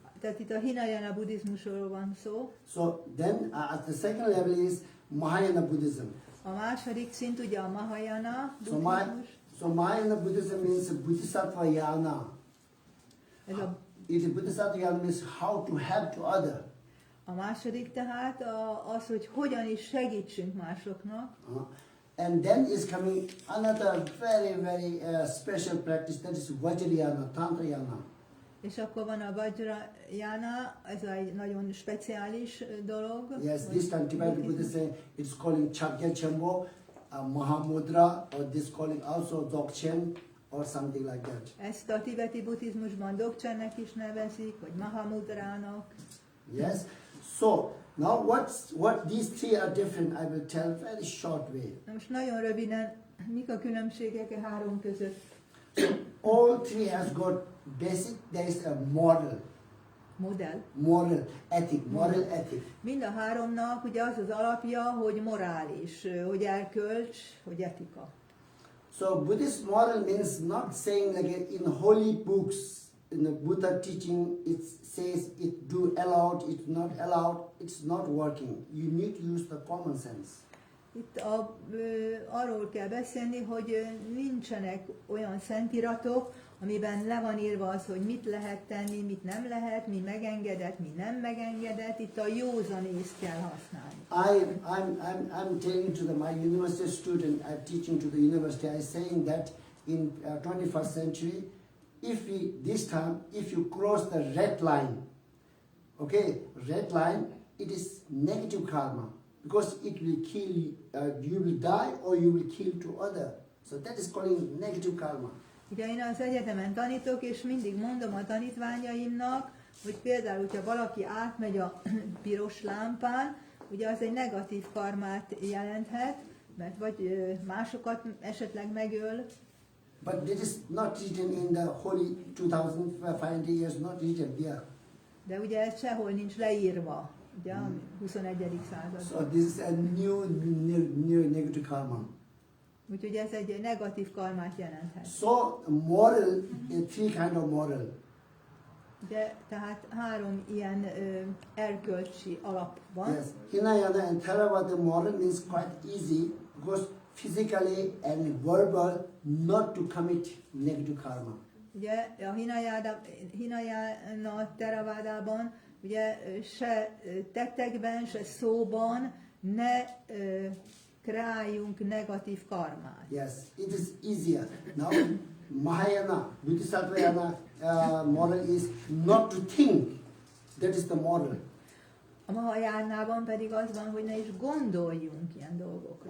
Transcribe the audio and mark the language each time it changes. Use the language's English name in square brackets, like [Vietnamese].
[Hungarian] Tehát itt a Hinayana buddhizmusról van szó. [English] So then at the second level is Mahayana Buddhism. [Hungarian] A második szint ugye a Mahayana buddhizmus. [English] So Mahayana Buddhism means Buddhisattva Yana. Buddhisattva Yana means how to help to other. [Hungarian] A második tehát az, hogy hogyan is segítsünk másoknak. [English] And then is coming another very special practice, that is Vajrayana, Tantrayana. [Hungarian] És akkor van a Vajrayana, ez egy nagyon speciális dolog. [English] Yes, this time Tibetan Buddhists say it's calling Chakya Chambo, Mahamudra, or this calling also Dzogchen, or something like that. [Hungarian] Ezt a tibeti buddhizmusban Dzogchennek is nevezik, vagy Mahamudrának. [English] Yes. So now what these three are different, I will tell very short way. [Hungarian] Na most nagyon röviden, mik a különbségek a három között? [English] All three has got basic, there is a moral. Moral ethic. [Hungarian] Mind a háromnak ugye az az alapja, hogy morális, hogy erkölcs, hogy etika. [English] So Buddhist moral means not saying like in holy books, in the Buddha teaching, it says it do allowed, it's not allowed, it's not working. You need to use the common sense. [Hungarian] Itt arról kell beszélni, hogy nincsenek olyan szentiratok, amiben le van írva az, hogy mit lehet tenni, mit nem lehet, mi megengedett, mi nem megengedett. Itt a józanészt kell használni. [English] I'm telling to my university student, I'm teaching to the university, I'm saying that in 21st century, if you cross the red line, okay, red line, it is negative karma. Because it will kill you, you will die or you will kill to other. So that is calling negative karma. [Hungarian] Ugye én az egyetemen tanítok, és mindig mondom a tanítványaimnak, hogy például, hogyha valaki átmegy a piros lámpán, ugye az egy negatív karmát jelenthet, mert vagy másokat esetleg megöl. [English] But this is not written in the holy 2500 years, not written here. [Hungarian] De ugye ez sehol nincs leírva. Ugye, 21. század. [English] So this is a new negative karma. [Hungarian] Úgyhogy ez egy negatív karmát jelenthet. [English] So moral, three kind of moral. [Hungarian] De tehát három ilyen erkölcsi alap van. [English] Yes, Hinayana and Theravada moral means quite easy because physically and verbal not to commit negative karma. [Hungarian] Ugye a Hinayana Theravadában ugye se tettekben, se szóban ne kreáljunk negatív karmát. [English] Yes, it is easier. Now, Mahayana, Buddhista model is not to think. That is the model. [Hungarian] A Mahajánában pedig az van, hogy ne is gondoljunk ilyen dolgokra.